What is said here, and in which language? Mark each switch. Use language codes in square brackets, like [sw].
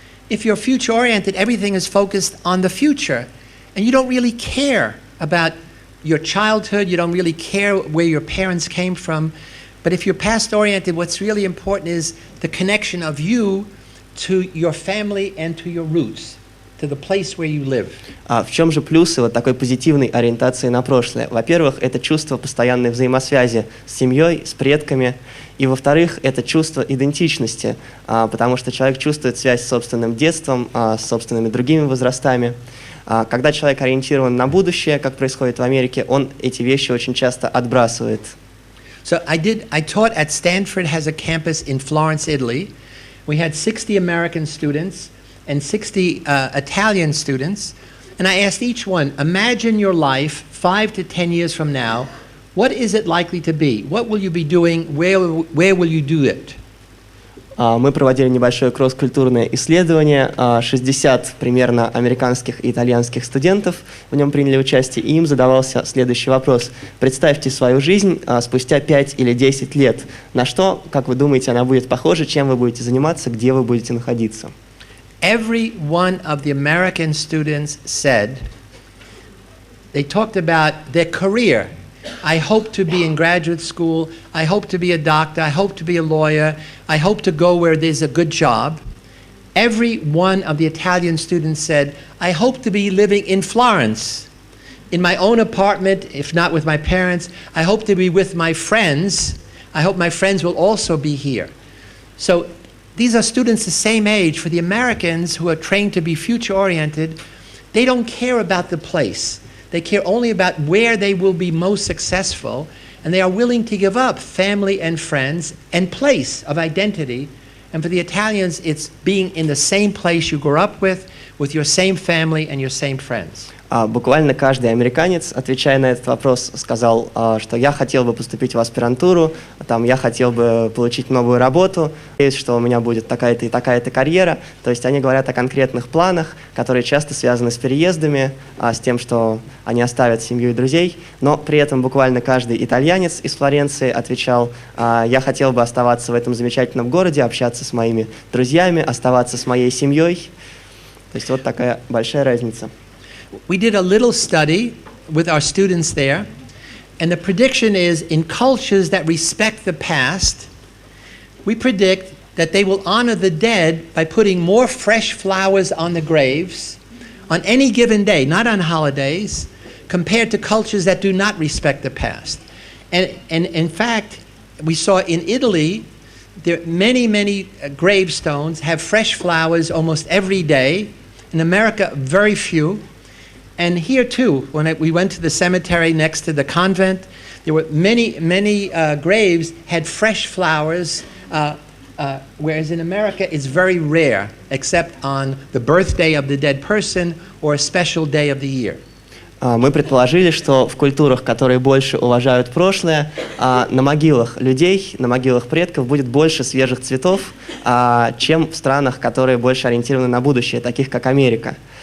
[en] If you're future-oriented, everything is focused on the future, and you don't really care about your childhood, you don't really care where your parents came from. But if you're past-oriented, what's really important is the connection of you to your family and to your roots. To the place where you live. [ru] В чем же плюсы вот такой позитивной ориентации на прошлое? Во-первых, это чувство постоянной взаимосвязи с семьей, с предками. И во-вторых, это чувство идентичности, потому что человек чувствует связь с собственным детством, с собственными другими возрастами. Когда человек ориентирован на будущее, как происходит в Америке, он эти вещи очень часто отбрасывает. [en] So I taught at Stanford has a campus in Florence, Italy. We had 60 American students and 60 Italian students, and I asked each one, imagine your life 5 to 10 years from now. What is it likely to be? What will you be doing? Where will you do it? [ru] Мы проводили небольшое кросс-культурное исследование. 60 примерно американских и итальянских студентов в нем приняли участие, и им задавался следующий вопрос. Представьте свою жизнь спустя 5 или 10 лет. На что, как вы думаете, она будет похожа, чем вы будете заниматься, где вы будете находиться? [en] Every one of the American students said, they talked about their career. I hope to be in graduate school. I hope to be a doctor. I hope to be a lawyer. I hope to go where there's a good job. Every one of the Italian students said, I hope to be living in Florence, in my own apartment, if not with my parents. I hope to be with my friends. I hope my friends will also be here. So these are students the same age. For the Americans who are trained to be future-oriented, they don't care about the place. They care only about where they will be most successful, and they are willing to give up family and friends and place of identity. And for the Italians, it's being in the same place you grew up with your same family and your same friends. [ru] Буквально каждый американец, отвечая на этот вопрос, сказал, что я хотел бы поступить в аспирантуру, там, я хотел бы получить новую работу, надеюсь, что у меня будет такая-то и такая-то карьера. То есть они говорят о конкретных планах, которые часто связаны с переездами, с тем, что они оставят семью и друзей. Но при этом буквально каждый итальянец из Флоренции отвечал, я хотел бы оставаться в этом замечательном городе, общаться с моими друзьями, оставаться с моей семьей. То есть вот такая большая разница. [en] We did a little study with our students there, and the prediction is in cultures that respect the past, we predict that they will honor the dead by putting more fresh flowers on the graves on any given day, not on holidays, compared to cultures that do not respect the past. And in fact, we saw in Italy, there many gravestones have fresh flowers almost every day. In America, very few. And here too, when we went to the cemetery next to the convent, there were many graves had fresh flowers, whereas in America it's very rare, except on the birthday of the dead person or a special day of the year. [ru] Мы предположили, что в культурах, которые больше уважают прошлое, на могилах людей, на могилах предков будет больше свежих цветов, чем в странах, которые больше ориентированы на будущее, таких как Америка.